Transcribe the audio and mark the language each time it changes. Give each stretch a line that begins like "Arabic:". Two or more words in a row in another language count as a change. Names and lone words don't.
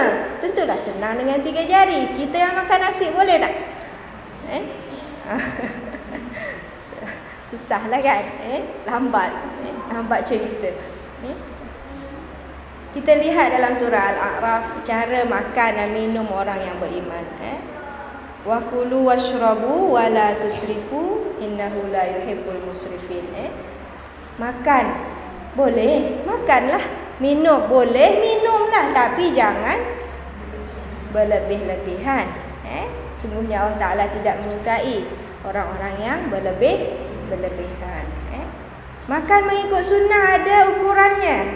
Malay: Tentulah senang dengan 3 jari. Kita yang makan nasi boleh tak? Susahlah kan? Lambat cerita. Kita lihat dalam surah Al-A'raf cara makan dan minum orang yang beriman.
Arabic: وكلوا واشربوا ولا تسرفوا إنه لا يحب المسرفين.
Malay: Makan boleh, makanlah. Minum boleh, minumlah, tapi jangan berlebih-lebihan. Sungguhnya Allah Ta'ala tidak menyukai orang-orang yang berlebihan. Makan mengikut sunnah ada ukurannya.